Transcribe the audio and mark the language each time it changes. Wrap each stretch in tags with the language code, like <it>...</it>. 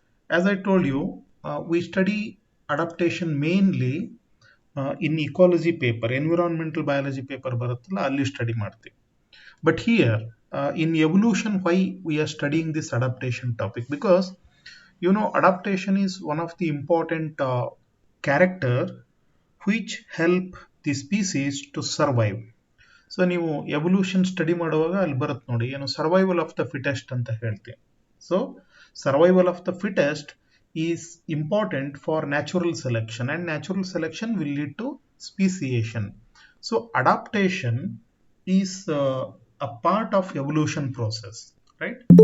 <en>As I told you, we study adaptation mainly in ecology paper, environmental biology paper</en> <kn>ಬರುತ್ತಲ್ಲ ಅಲ್ಲಿ study ಮಾಡ್ತೀವಿ.</kn> <en>But here in evolution, why we are studying this adaptation topic? Because adaptation is one of the important character which help the species to survive.</en> <kn>So ನೀವು evolution study ಮಾಡುವಾಗ ಅಲ್ಲಿ ಬರುತ್ತೆ ನೋಡಿ, ಏನು survival of the fittest ಅಂತ ಹೇಳ್ತೀವಿ.</kn> <en>So survival of the fittest is important for natural selection and natural selection will lead to speciation. So adaptation is a part of evolution process, right?</en>